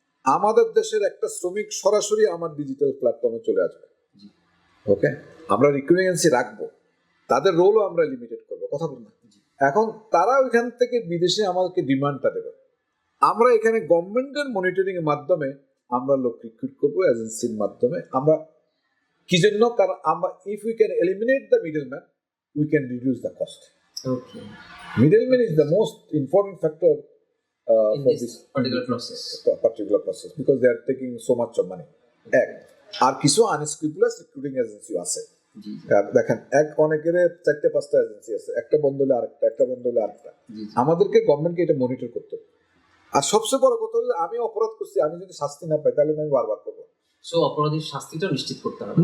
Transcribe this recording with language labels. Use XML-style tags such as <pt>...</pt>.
<bn>আমাদের দেশের একটা শ্রমিক সরাসরি আমার ডিজিটাল প্ল্যাটফর্মে চলে আসবে, ওকে, আমরা রিক্রুটিং এজেন্সি রাখবো, তাদের রোলও আমরা লিমিটেড করবো, কথা বলুন না, এখন তারা ওইখান থেকে বিদেশে আমাদেরকে ডিমান্ডটা দেবে, আমরা এখানে গভর্নমেন্টের মনিটরিং এর মাধ্যমে আমরা লোক রিক্রুট করবো এজেন্সির মাধ্যমে। আমরা কি জন্য? কারণ আমরা</bn> <en>If we can eliminate the middleman we can reduce the cost. Okay, Middleman is the most important factor in for this this particular process. process because they are taking so much of money.</en> <bn>এক আর কিছু আনস্ক্রুপুলাস recruiting agency আছে। জি দেখেন এক অনেকের 4-5টা agency আছে, একটা বন্ধ হলে আরেকটা, একটা বন্ধ হলে আরেকটা। জি আমাদেরকে গভর্নমেন্টকে এটা মনিটর করতে হবে। আর সবচেয়ে বড় কথা হলো আমি অপরাধ করছি, আমি যদি শাস্তি না পাই তাহলে আমি বারবার করবো। সো অপরাধীর শাস্তিটা নিশ্চিত করতে হবে।</bn>